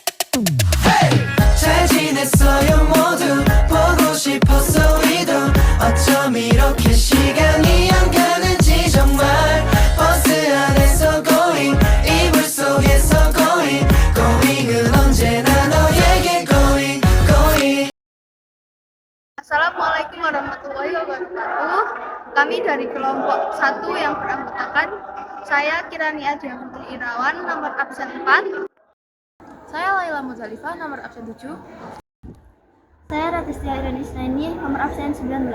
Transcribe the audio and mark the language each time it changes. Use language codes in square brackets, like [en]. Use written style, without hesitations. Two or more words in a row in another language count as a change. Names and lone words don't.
[ko] 잘 지냈어요 모두 보고 싶었어 우리도 어쩜 이렇게 시간이 안 가는지 정말 버스 안에서 going 이불 속에서 [en] going going [ko] 은 언제나 너에게 going. [ar] السلام عليكم ورحمة الله وبركاته. [id] Kami dari kelompok 1 yang beranggotakan saya Kirani Adria Putri Irawan, nomor absen 4. Saya Laila Muzalifah, nomor absen 7. Saya Ratistia Irani Isnaini, nomor absen 19.